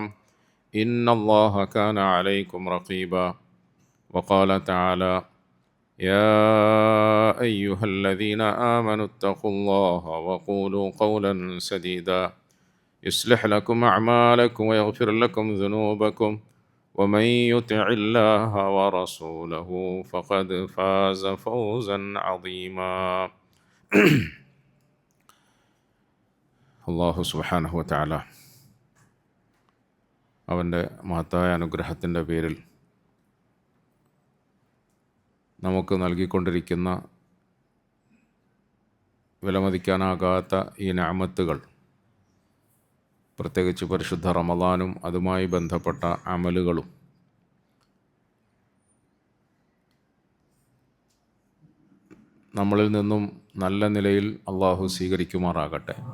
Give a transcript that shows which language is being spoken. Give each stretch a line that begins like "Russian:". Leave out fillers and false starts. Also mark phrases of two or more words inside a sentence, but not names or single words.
Arabic: إن الله كان عليكم رقيبا وقال تعالى يا أيها الذين آمنوا اتقوا الله وقولوا قولا سديدا يصلح لكم أعمالكم ويغفر لكم ذنوبكم ومن يطع الله ورسوله فقد فاز فوزا عظيما الله سبحانه وتعالى
Malayalam: അവൻ്റെ മഹത്തായ അനുഗ്രഹത്തിൻ്റെ പേരിൽ നമുക്ക് നൽകിക്കൊണ്ടിരിക്കുന്ന വിലമതിക്കാനാകാത്ത ഈ നിഅമത്തുകൾ, പ്രത്യേകിച്ച് പരിശുദ്ധ റമളാനും അതുമായി ബന്ധപ്പെട്ട അമലുകളും നമ്മളിൽ നിന്നും നല്ല നിലയിൽ അള്ളാഹു സ്വീകരിക്കുമാറാകട്ടെ.